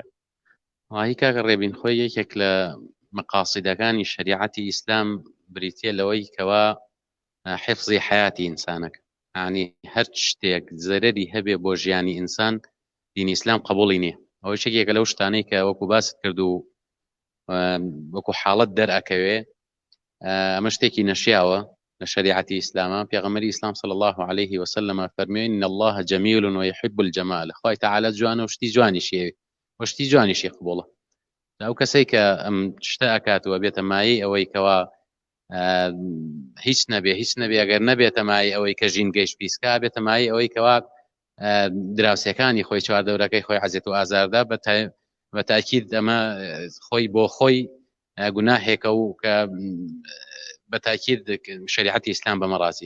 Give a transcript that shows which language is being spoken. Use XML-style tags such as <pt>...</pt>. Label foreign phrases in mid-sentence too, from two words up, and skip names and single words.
<ckb>هی کاکە ڕێبین خۆی یەکێک لە مەقاسیدەکانی شریعەتی ئیسلام بریتیە لەوەی کەوا حفظی حیاتی ئینسانەکە ینی هەر شتێک زەرەری هەبێ بۆ ژیانی ئینسان دینی ئیسلام قبوڵی نییە. ئەوە شتێکێکە لەو شتانەی کە وەکو باست کرد و وەکو حاڵەت دەرئەکەوێ ئەمە شتێکی نەشیاوە لە شریعەتی ئیسلامە. پێغەمبەری ئیسلام</ckb> <ar>صلی الله عليه وسلم</ar> <ckb>فەرمووی</ckb> <ar>إن الله جميل ويحب الجمال.</ar> <ckb>خوای تەعالا جوانە و شتی جوانیشی و شتی جوانیشی قبوڵە. ئەو کەسەی کە ئەم شتە ئەکاتەوە بێتە مایی ئەوەی کەوا هیچ نەبێ ئەگەر نەبێتە مای ئەوەی کە ژین گەیشت پیسکا بێتە مای ئەوەی کەوا دراوسەکانی خۆی چواردەورەکەی خۆی حەزێت و ئازاردا بە تاکید ئەمە خۆی بۆ خۆی گوناهێکە و کە بە تاکید شریعەتی ئیسلام بەمە ڕازین.</ckb>